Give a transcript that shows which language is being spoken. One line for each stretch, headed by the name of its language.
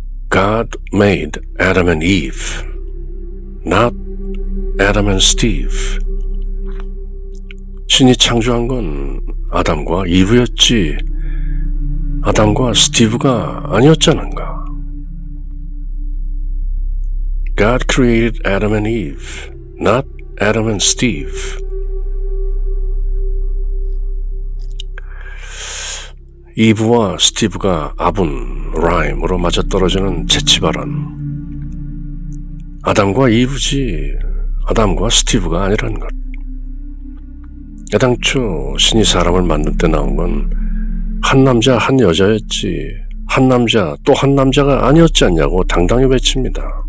English: God made Adam and Eve, not Adam and Steve.
Korean: 신이 창조한 건 아담과 이브였지 아담과 스티브가 아니었잖은가.
English: God created Adam and Eve, not Adam and Steve.
Korean: 이브와 스티브가 아분, 라임으로 맞아떨어지는 재치발언. 아담과 이브지 아담과 스티브가 아니라는 것. 애당초 신이 사람을 만들 때 나온 건 한 남자 한 여자였지 한 남자 또 한 남자가 아니었지 않냐고 당당히 외칩니다.